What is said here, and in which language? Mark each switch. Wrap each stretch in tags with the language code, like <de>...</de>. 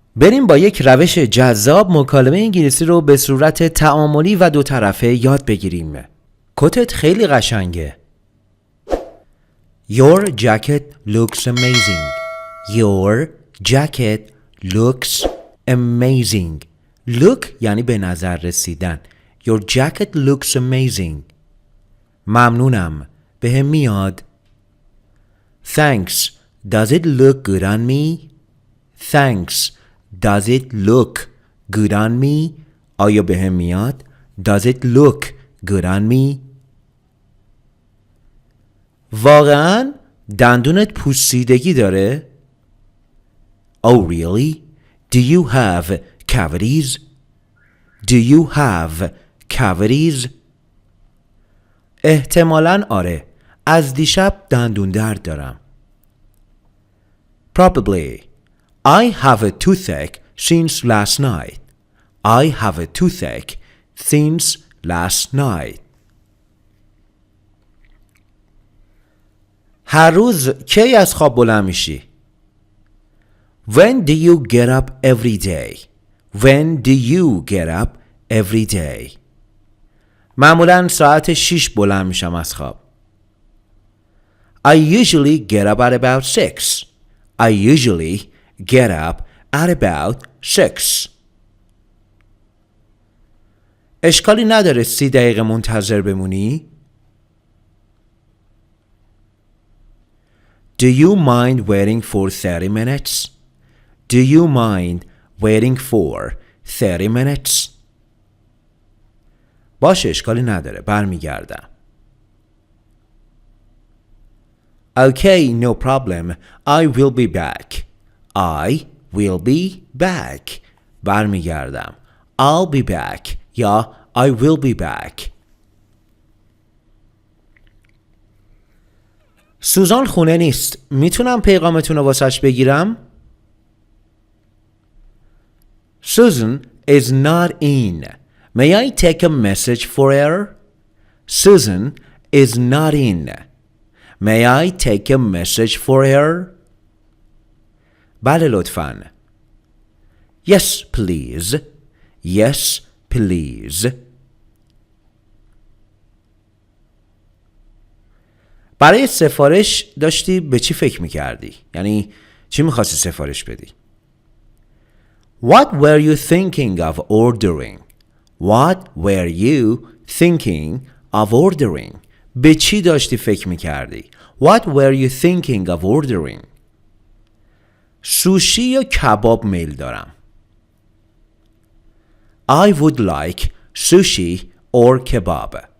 <fa>بریم با یک روش جذاب مکالمه انگلیسی رو به صورت تعاملی و دوطرفه یاد بگیریم. کتت خیلی قشنگه.</fa> <en>Your jacket looks amazing. Your jacket looks amazing.</en> <fa>Look یعنی به نظر رسیدن.</fa> <en>Your jacket looks amazing.</en> <fa>ممنونم. بهم میاد.</fa> <en>Thanks. Does it look good on me? Thanks. Does it look good on me?</en> <fa>آیا بهم میاد؟</fa> <en>Does it look good on me?</en> <fa>واقعاً دندونت پوسیدگی داره؟</fa> <en>Oh really? Do you have cavities? Do you have cavities?</en> <fa>احتمالاً آره. از دیشب دندون درد دارم.</fa> <en>Probably. I have a toothache since last night. I have a toothache since last night.</en> <fa>هر روز کی از خواب بلند میشی؟</fa> <en>When do you get up every day? When do you get up every day?</en> <fa>معمولاً ساعت 6 بلند میشم از خواب.</fa> <en>I usually get up at about 6. I usually get up at about 6.</en> <fa>اشکالی نداره 30 دقیقه منتظر بمونی؟</fa> <en>Do you mind waiting for 30 minutes? Do you mind waiting for 30 minutes?</en> <fa>باشه اشکالی نداره برمیگردم.</fa> <en>Okay, no problem. I will be back. I will be back.</en> <fa>برمیگردم.</fa> <en>I'll be back یا I will be back.</en> <fa>سوزان خونه نیست. میتونم پیغامتون رو واسش بگیرم؟</fa> <en>Susan is not in. May I take a message for her? Susan is not in. May I take a message for her?</en> <fa>بله لطفاً.</fa> <en>Yes, please. Yes, please.</en> <fa>برای سفارش داشتی به چی فکر میکردی؟ یعنی چی میخواستی سفارش بدی؟</fa> <en>What were you thinking of ordering? What were you thinking of ordering?</en> <fa>به چی داشتی فکر میکردی؟</fa> <en>What were you thinking of ordering?</en> <fa>سوشی یا کباب میل دارم.</fa> <en>I would like sushi or kebab.</en>